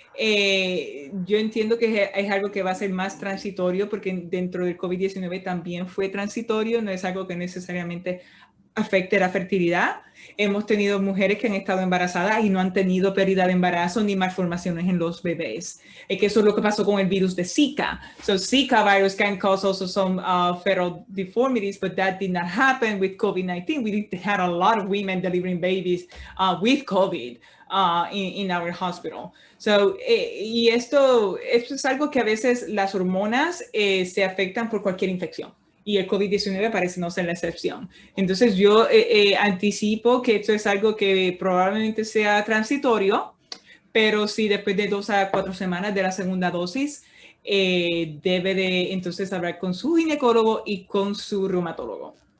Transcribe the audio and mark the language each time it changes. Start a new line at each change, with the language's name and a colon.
Spanish: Yo entiendo que es algo que va a ser más transitorio porque dentro del COVID-19 también fue transitorio, no es algo que necesariamente afecte la fertilidad. Hemos tenido mujeres que han estado embarazadas y no han tenido pérdida de embarazo ni malformaciones en los bebés. Que eso es lo que pasó con el virus de Zika.
English: So Zika virus can cause also some fetal deformities, but that did not happen with COVID-19. We had a lot of women delivering babies with COVID in our hospital.
Spanish: So, y esto es algo que a veces las hormonas se afectan por cualquier infección. Y el COVID-19 parece no ser la excepción. Entonces yo anticipo que esto es algo que probablemente sea transitorio, pero sí después de 2 a 4 semanas de la segunda dosis, debe de entonces hablar con su ginecólogo y con su reumatólogo.